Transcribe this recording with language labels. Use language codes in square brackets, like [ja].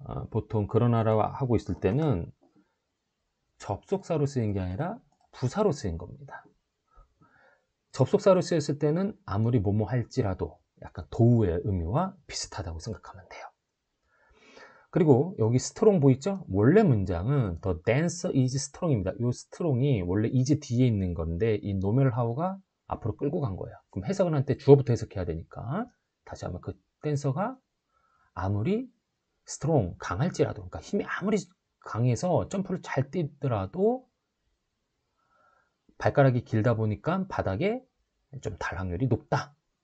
[ko] 보통 그러나라고 하고 있을 때는 접속사로 쓰인 게 아니라 부사로 쓰인 겁니다. 접속사로 쓰였을 때는 아무리 뭐뭐 할지라도 약간 도우의 의미와 비슷하다고 생각하면 돼요. 그리고 여기 strong 보이죠? 원래 문장은 [en] the dancer is strong입니다. [ko] 이 strong이 원래 is 뒤에 있는 건데 이 [en] no matter how [ko] 가 앞으로 끌고 간 거예요. 그럼 해석을 할 때 주어부터 해석해야 되니까 다시 한번 그 댄서가 아무리 strong, 강할지라도, 그러니까 힘이 아무리 강해서 점프를 잘 뛰더라도 발가락이 길다 보니까 바닥에 좀 닿을 확률이 높다.